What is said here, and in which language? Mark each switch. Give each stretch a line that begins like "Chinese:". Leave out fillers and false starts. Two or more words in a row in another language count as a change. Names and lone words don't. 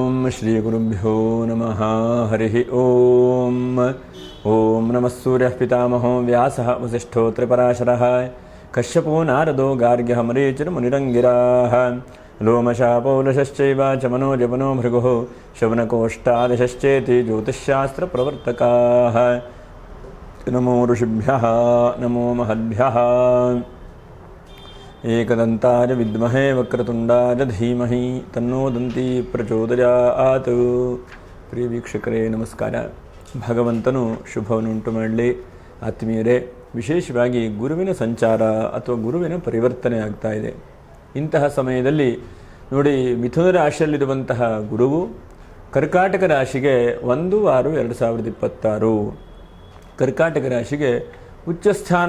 Sanskrit: ಶ್ರೀ ಗುರುಭ್ಯೋ ನಮಃ ಹರಿ ಓಂ. ಓಂ ನಮಃ ಸೂರ್ಯಃ ಪಿತಾಮಹೋ ವ್ಯಾಸಃ ವಸಿಷ್ಠೋ ತ್ರಿಪರಾಶರಃ ಕಶ್ಯಪೋ ನಾರದೋ ಗಾರ್ಗ್ಯಃ ಮರೀಚಿರ್ಮುನಿರಂಗಿರಾಃ ಲೋಮಶಾಪೌಲಶಶ್ಚೈವ ಚ ಮನೋಜವನೋ ಭೃಗುಃ ಶವನಕೋಷ್ಠಾದಶಶ್ಚೇತಿ ಜ್ಯೋತಿಷ್ಶಾಸ್ತ್ರಪ್ರವರ್ತಕಾಃ. ನಮೋ ಋಷಿಭ್ಯಃ ನಮೋ ಮಹದ್ಭ್ಯಃ. ಏಕದಂತಾಯ ವಿದ್ಮಹೇ ವಕ್ರತುಂಡಾಯ ಧೀಮಹಿ ತನ್ನೋ ದಂತಿ ಪ್ರಚೋದಯಾತ್.
Kannada: ಪ್ರಿಯ ವೀಕ್ಷಕರೇ ನಮಸ್ಕಾರ. ಭಗವಂತನು ಶುಭವನ್ನುಂಟು ಮಾಡಲಿ. ಆತ್ಮೀಯರೇ, ವಿಶೇಷವಾಗಿ ಗುರುವಿನ ಸಂಚಾರ ಅಥವಾ ಗುರುವಿನ ಪರಿವರ್ತನೆ ಆಗ್ತಾ ಇದೆ. ಇಂತಹ ಸಮಯದಲ್ಲಿ ನೋಡಿ, ಮಿಥುನ ರಾಶಿಯಲ್ಲಿರುವಂತಹ ಗುರುವು ಕರ್ಕಾಟಕ ರಾಶಿಗೆ 1/6/2026 ಕರ್ಕಾಟಕ ರಾಶಿಗೆ ಉಚ್ಚಸ್ಥಾನ.